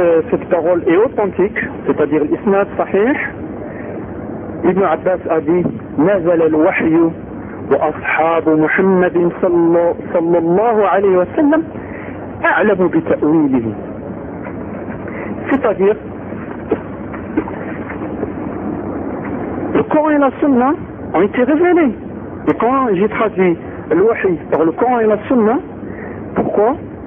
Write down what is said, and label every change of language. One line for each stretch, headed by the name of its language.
French: Cette parole est authentique, c'est-à-dire l'isnad sahih.
Arabic: Ibn Abbas
French: a dit
Arabic: نزل الوحي وأصحاب محمد صلى الله عليه وسلم أعلم بتأويله.
French: C'est-à-dire le Coran et la Sunna ont été révélés. Et quand j'ai traduit le Wahy par le Coran et la Sunna, pourquoi?